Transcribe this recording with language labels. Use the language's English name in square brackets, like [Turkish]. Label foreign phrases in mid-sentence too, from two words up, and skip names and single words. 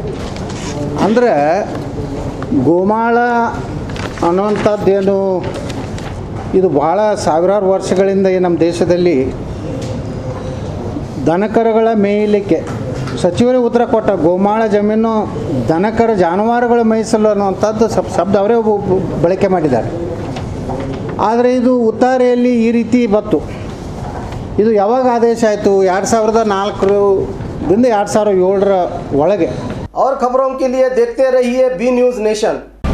[Kannada] ಅಂದರೆ ಗೋಮಾಳ ಅನ್ನುವಂಥದ್ದೇನು, ಇದು ಭಾಳ ಸಾವಿರಾರು ವರ್ಷಗಳಿಂದ ಈ ನಮ್ಮ ದೇಶದಲ್ಲಿ ದನಕರುಗಳ ಮೇಯಲಿಕ್ಕೆ ಸಚಿವರೇ ಉತ್ತರ ಕೊಟ್ಟ. ಗೋಮಾಳ ಜಮೀನು ದನಕರ ಜಾನುವಾರುಗಳ ಮೇಯಿಸಲು ಅನ್ನುವಂಥದ್ದು ಶಬ್ದ ಅವರೇ ಬಳಕೆ ಮಾಡಿದ್ದಾರೆ. ಆದರೆ ಇದು ಉತ್ತಾರೆಯಲ್ಲಿ ಈ ರೀತಿ ಬಂತು. ಇದು ಯಾವಾಗ ಆದೇಶ ಆಯಿತು? 2004ರಿಂದ 2007 ಒಳಗೆ. [Hindi] और खबरों के लिए देखते रहिए बी न्यूज़ नेशन।